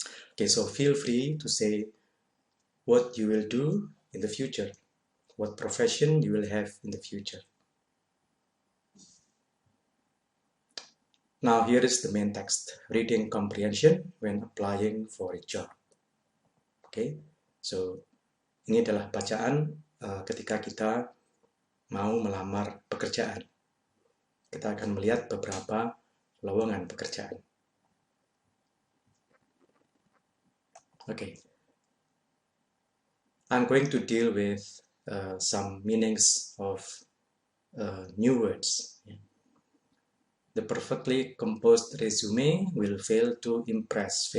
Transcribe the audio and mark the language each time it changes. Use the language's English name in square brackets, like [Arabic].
[English] Okay, so feel free to say what you will do in the future, what profession you will have in the future. Now here is the main text, reading comprehension when applying for a job. [Indonesian] Okay, so ini adalah bacaan ketika kita mau melamar pekerjaan. Kita akan melihat beberapa lowongan pekerjaan. [English] Okay, I'm going to deal with some meanings of new words. The perfectly composed resume will fail to impress.